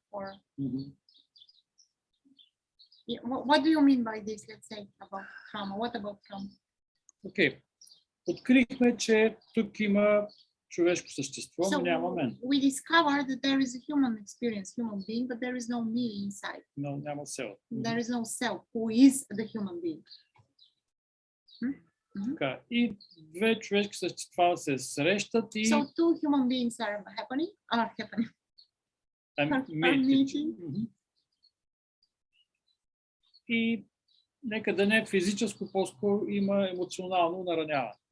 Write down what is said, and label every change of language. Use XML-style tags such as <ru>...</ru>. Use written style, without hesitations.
<en>Or yeah, what do you mean by this? Let's say about trauma. What about trauma?</en> <bg>Окей. Открихме, че тук има човешко същество, но няма мен.</bg> <en>We discovered that there is a human experience, human being, but there is no me inside.</en> <bg>Но няма село.</bg> <en>There is no self who is the human being.</en> <bg>Така. И две човешки същества се срещат и</bg> <en>So two human beings are happening. Are meeting.</en> <bg>И нека да не е физическо, по-скоро има емоционално нараняване.</bg>